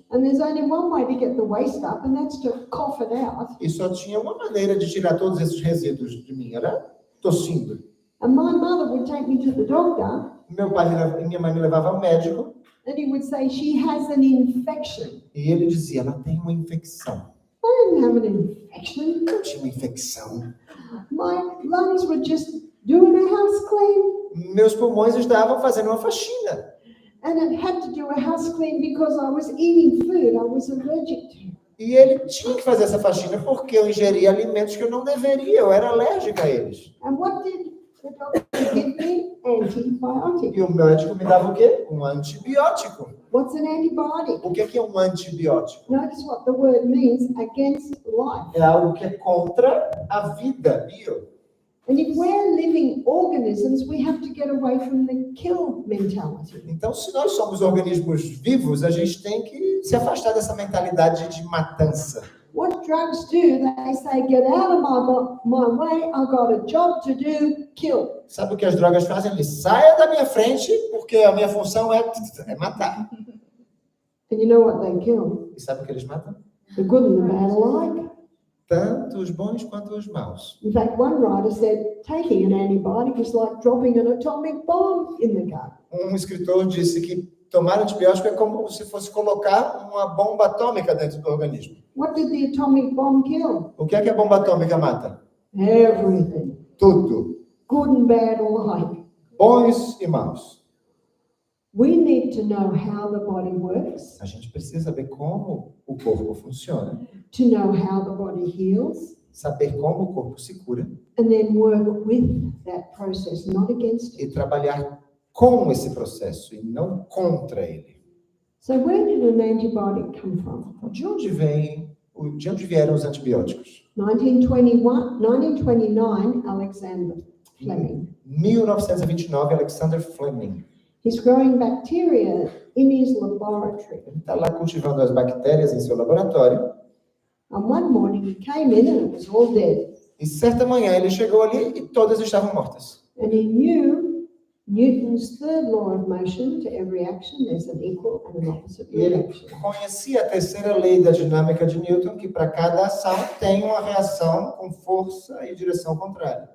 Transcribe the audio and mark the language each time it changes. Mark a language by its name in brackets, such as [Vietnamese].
[English] and there's only one way to get the waste up, and that's to cough it out. [Portuguese] E só tinha uma maneira de tirar todos esses resíduos de mim, era tossindo. [English] And my mother would take me to the doctor, [Portuguese] Meu pai e minha mãe me levavam ao médico [English] and he would say, she has an infection. [Portuguese] e ele dizia: ela tem uma infecção. [English] I didn't have an infection. [Portuguese] Eu tinha uma infecção. [English] My lungs were just doing a house clean. [Portuguese] Meus pulmões estavam fazendo uma faxina. [English] And it had to do a house clean because I was eating food I was allergic to. [Portuguese] E ele tinha que fazer essa faxina porque eu ingeria alimentos que eu não deveria, eu era alérgica a eles. [English] And what did The doctor would give me antibiotic. [Portuguese] E o médico me dava o quê? Um antibiótico. [English] What's an antibiotic? [Portuguese] O que é um antibiótico? [English] Notice what the word means, against life. [Portuguese] É algo que é contra a vida, bio. [English] And if we're living organisms, we have to get away from the kill mentality. [Portuguese] Então, se nós somos organismos vivos, a gente tem que se afastar dessa mentalidade de matança. [English] What drugs do, they say, get out of my way, I've got a job to do, kill. [Portuguese] Sabe o que as drogas fazem? Ele saia da minha frente, porque a minha função é matar. [English] And you know what they kill? [Portuguese] E sabe o que eles matam? [English] The good and the bad alike. [Portuguese] Tanto os bons quanto os maus. [English] In fact, one writer said, taking an antibiotic is like dropping an atomic bomb in the gut. [Portuguese] Escritor disse que tomar antibiótico é como se fosse colocar uma bomba atômica dentro do organismo. [English] What did the atomic bomb kill? [Portuguese] O que é que a bomba atômica mata? [English] Everything. [Portuguese] Tudo. [English] Good and bad alike. [Portuguese] Bons e maus. [English] We need to know how the body works, [Portuguese] A gente precisa saber como o corpo funciona, [English] to know how the body heals, [Portuguese] saber como o corpo se cura [English] and then work with that process, not against it. [Portuguese] e trabalhar com esse processo e não contra ele. [English] So where did an antibiotic come from? [Portuguese] De onde vieram os antibióticos? [English] 1929, Alexander Fleming. [Portuguese] 1929, Alexander Fleming. [English] He's growing bacteria in his laboratory. [Portuguese] Ele está lá cultivando as bactérias em seu laboratório. [English] And one morning he came in and it was all dead. [Portuguese] E certa manhã ele chegou ali e todas estavam mortas. [English] And he knew Newton's third law of motion: to every action there's an equal and an opposite [Portuguese] E ele [English] reaction. [Portuguese] conhecia a terceira lei da dinâmica de Newton, que para cada ação tem uma reação com força e direção contrária.